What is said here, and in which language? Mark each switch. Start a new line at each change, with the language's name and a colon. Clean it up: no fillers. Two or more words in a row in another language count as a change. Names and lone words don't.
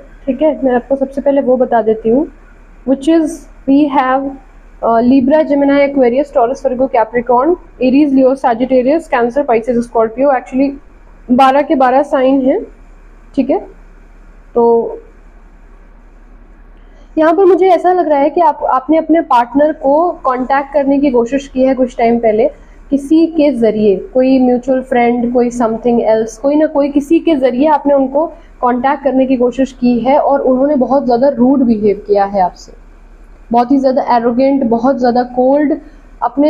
Hindi: ठीक है, मैं आपको सबसे पहले वो बता देती हूँ,
English: which is we have Libra, Gemini, Aquarius, Taurus, Virgo, Capricorn, Aries, Leo, Sagittarius, Cancer, Pisces, Scorpio।
Hindi: एक्चुअली 12 के 12 साइन हैं, ठीक है। तो यहाँ पर मुझे ऐसा लग रहा है कि आपने अपने पार्टनर को कांटेक्ट करने की कोशिश की है कुछ टाइम पहले, किसी के जरिए, कोई
English: mutual friend,
Hindi: कोई
English: something else,
Hindi: कोई ना कोई किसी के जरिए आपने उनको कांटेक्ट करने की कोशिश की है, और उन्होंने बहुत ज़्यादा
English: rude behave
Hindi: किया है आपसे, बहुत ही ज़्यादा एरोगेंट, बहुत ज़्यादा कोल्ड अपने।